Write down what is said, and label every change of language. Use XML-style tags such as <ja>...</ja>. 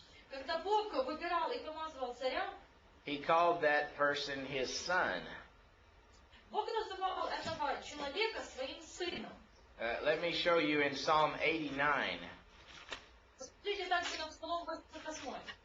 <ru>Когда Бог выбирал и помазывал царя,</ru> <en>he called that person his son.</en> <ru>Бог называл этого человека своим сыном.</ru> <en>Let me show you in Psalm 89.</en> <ru>Смотрите также на Псалом 88.</ru>